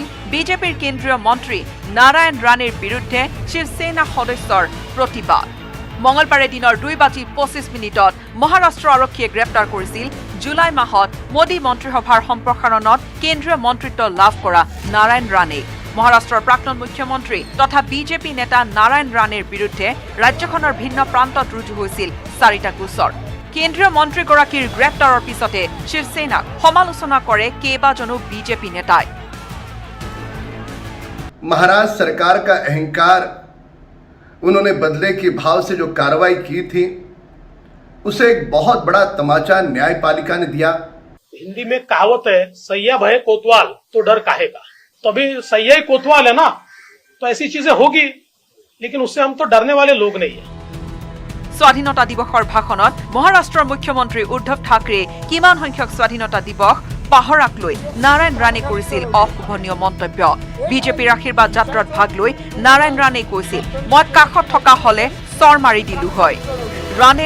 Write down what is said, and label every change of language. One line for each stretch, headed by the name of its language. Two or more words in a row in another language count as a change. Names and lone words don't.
Assamese: বিজেপিৰ কেন্দ্ৰীয় মন্ত্ৰী নাৰায়ণ ৰাণেৰ বিৰুদ্ধে শিৱসেনা সদস্যৰ প্ৰতিবাদ মঙলবাৰে দিনৰ 2:25 মহাৰাষ্ট্ৰ আৰক্ষীয়ে গ্ৰেপ্তাৰ কৰিছিল জুলাই মাহত মোদী মন্ত্ৰীসভাৰ সম্প্ৰসাৰণত কেন্দ্ৰীয় মন্ত্ৰিত্ব লাভ কৰা নাৰায়ণ ৰাণে মহাৰাষ্ট্ৰৰ প্ৰাক্তন মুখ্যমন্ত্ৰী তথা বিজেপি নেতা নাৰায়ণ ৰাণেৰ বিৰুদ্ধে ৰাজ্যখনৰ ভিন্ন প্ৰান্তত ৰুজু হৈছিল 4টা গোচৰ কেন্দ্ৰীয় মন্ত্ৰীগৰাকীৰ গ্ৰেপ্তাৰৰ পিছতে শিৱসেনাক সমালোচনা কৰে কেইবাজনো বিজেপি নেতাই
Hindi: महाराष्ट्र सरकार का अहंकार उन्होंने बदले के भाव से जो कार्रवाई की थी उसे एक बहुत बड़ा तमाचा न्यायपालिका ने दिया हिंदी में कहावत है सैया भय कोतवाल तो डर काहे का तो अभी सैया ही कोतवाल है ना तो ऐसी चीजें होगी लेकिन उससे हम तो डरने वाले लोग नहीं है
Assamese: স্বাধীনতা দিৱসৰ ভাষণত মহাৰাষ্ট্ৰৰ মুখ্যমন্ত্ৰী উদ্ধৱ ঠাকৰে কিমান সংখ্যক স্বাধীনতা দিৱস পাহৰাক লৈ নাৰায়ণ ৰাণে কৰিছিল অশুভনীয় মন্তব্য বিজেপিৰ আশীৰ্বাদ যাত্ৰাত ভাগ লৈ নাৰায়ণ ৰাণে কৈছিল মই কাষত থকা হলে চৰ মাৰি দিলো হয় ৰাণেৰ